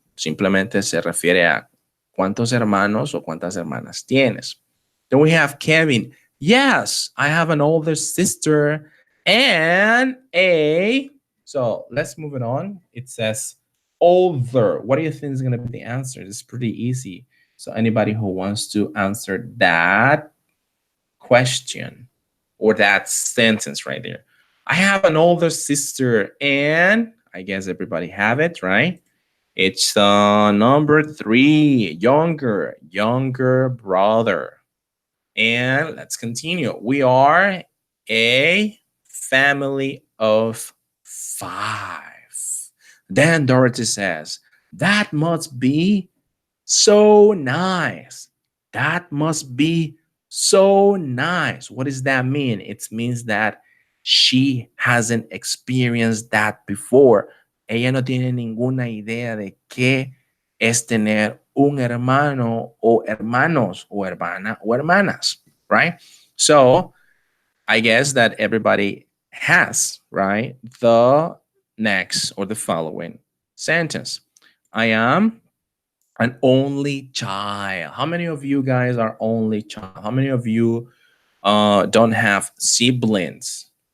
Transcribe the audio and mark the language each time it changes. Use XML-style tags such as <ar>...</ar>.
<es>Simplemente se refiere a cuántos hermanos o cuántas hermanas tienes.</es> <en>Then we have Kevin. Yes, I have an older sister and a. So let's move it on. It says older. What do you think is going to be the answer? It's pretty easy. So anybody who wants to answer that question or that sentence right there. I have an older sister and I guess everybody have it, right? It's number 3, younger brother. And let's continue. We are a family of 5. Then Dorothy says, that must be so nice. That must be so nice. What does that mean? It means that she hasn't experienced that before.</en> <es>Ella no tiene ninguna idea de qué es tener un hermano o hermanos o hermana o hermanas, right?</es> <en>So I guess that everybody has, right? The next or the following sentence. I am an only child. How many of you guys are only child? How many of you don't have siblings?</en>